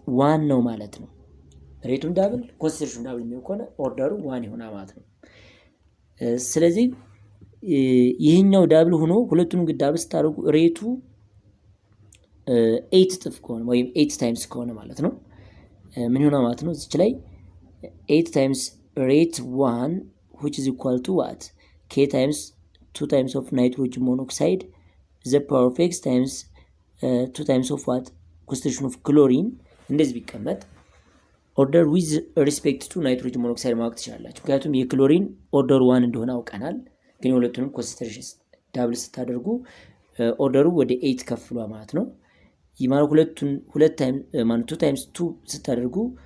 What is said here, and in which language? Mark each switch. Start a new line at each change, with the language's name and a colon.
Amharic: 1 ነው ማለት ነው። ሬቱን ዳብል ኮንሰንትሬሽኑ ዳብል የሚሆን ከሆነ ኦርደሩ 1 ይሆናል ማለት ነው። ስለዚህ ይሄኛው ዳብል ሆኖ ሁለቱንም ግን ዳብል ስታደርጉ ሬቱ 8 እጥፍ ከሆነ ወይም 8 ታይምስ ከሆነ ማለት ነው ምን ይሆናል ማለት ነው? እዚች ላይ
English: 8 ታይምስ ሬት 1 which is equal to what? K times 2 times of nitrogen monoxide the power of x times 2 times of what concentration of chlorine
Amharic: እንደዚህ ቢቀመጥ ኦርደር ዊዝ ሪስፔክት ቱ ናይትሮጅን ሞኖክሳይድ ማወቅ ትችላላችሁ። ምክንያቱም የክሎሪን ኦርደሩ 1 እንደሆነ አውቀናል። ግን የሁለቱንም ኮንሰንትሬሽን ዳብል ስታደርጉ ኦርደሩ ወደ 8 ከፍሏ ማለት ነው። ይህ ማለት ሁለት ታይም ማለት 2 ታይምስ 2 ስታደርጉ